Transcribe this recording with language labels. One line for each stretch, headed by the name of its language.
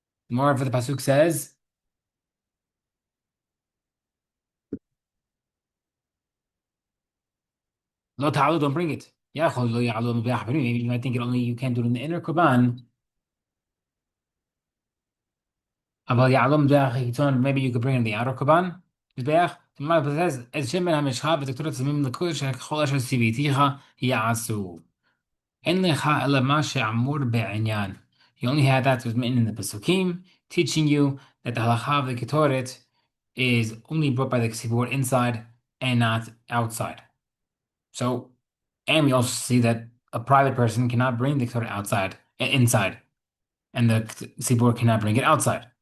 English: More of the pasuk says, "Lo ta'alu, don't bring it." Maybe you might think it only you can't do it in the inner korban. Maybe you could bring in the outer korban.
Hebrew: מזבח, says, שם בין המשחה ותקטורת צמים לקודש ככל אשר ציוויתיך יעשו. אין לך אלא מה שאמור בעניין.
English: You only had that was written in the Pesukim, teaching you that the halacha of the ketoret is only brought by the ksibur inside and not outside. So, and we also see that a private person cannot bring the ketoret inside, and the ksibur cannot bring it outside.